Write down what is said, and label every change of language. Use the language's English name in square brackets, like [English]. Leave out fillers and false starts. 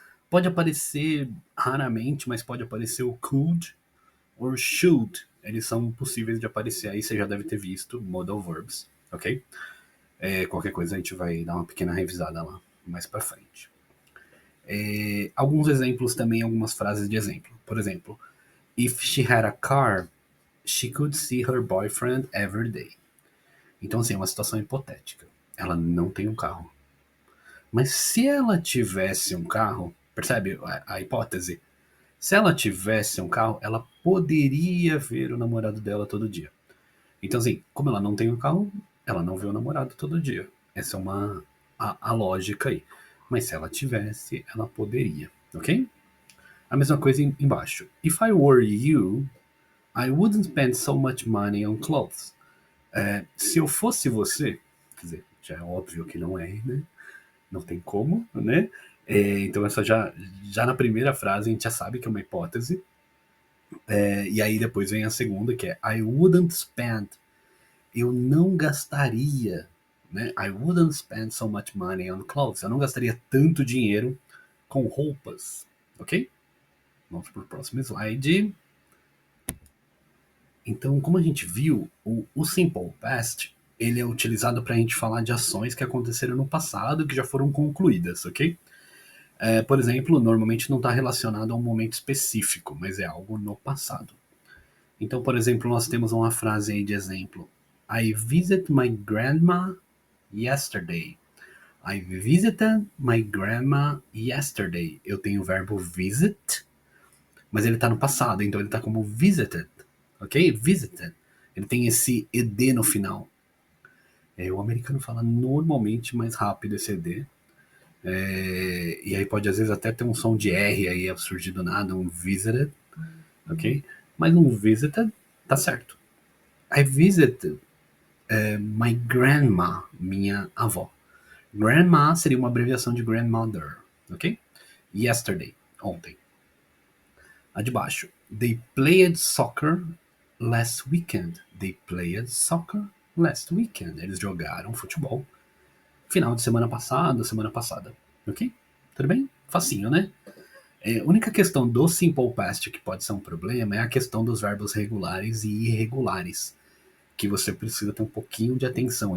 [Portuguese] Pode aparecer raramente, mas pode aparecer o could ou should. Eles são possíveis de aparecer, aí você já deve ter visto modal verbs, ok? Qualquer coisa a gente vai dar uma pequena revisada lá mais pra frente. Alguns exemplos também, algumas frases de exemplo. Por exemplo, [English] if she had a car, she could see her boyfriend every day. [Portuguese] Então, assim, é uma situação hipotética. Ela não tem um carro. Mas se ela tivesse um carro, percebe a hipótese? Se ela tivesse um carro, ela poderia ver o namorado dela todo dia. Então, assim, como ela não tem um carro, ela não vê o namorado todo dia. Essa é a lógica aí. Mas se ela tivesse, ela poderia, ok? A mesma coisa embaixo. [English] If I were you, I wouldn't spend so much money on clothes. [Portuguese] Se eu fosse você, quer dizer, já é óbvio que não é, né? Não tem como, né? Então essa já na primeira frase a gente já sabe que é uma hipótese. E aí depois vem a segunda, que é [English] I wouldn't spend. [Portuguese] Eu não gastaria, né? [English] I wouldn't spend so much money on clothes. [Portuguese] Eu não gastaria tanto dinheiro com roupas, ok? Vamos para o próximo slide. Então, como a gente viu, o Simple Past ele é utilizado para a gente falar de ações que aconteceram no passado que já foram concluídas, ok? Por exemplo, normalmente não está relacionado a um momento específico, mas é algo no passado. Então, por exemplo, nós temos uma frase aí de exemplo. [English] I visited my grandma yesterday. I visited my grandma yesterday. [Portuguese] Eu tenho o verbo visit, mas ele está no passado, então ele está como visited, ok? Visited. Ele tem esse ed no final. O americano fala normalmente mais rápido esse ed. E aí pode às vezes até ter um som de R aí surgir do nada, um visited, ok? Mas um visited tá certo. [English] I visited my grandma, [Portuguese] minha avó. Grandma seria uma abreviação de grandmother, ok? Yesterday, ontem. A de baixo. [English] They played soccer last weekend. They played soccer last weekend. [Portuguese] Eles jogaram futebol final de semana passada. Ok? Tudo bem? Facinho, né? A única questão do simple past que pode ser um problema é a questão dos verbos regulares e irregulares, que você precisa ter um pouquinho de atenção.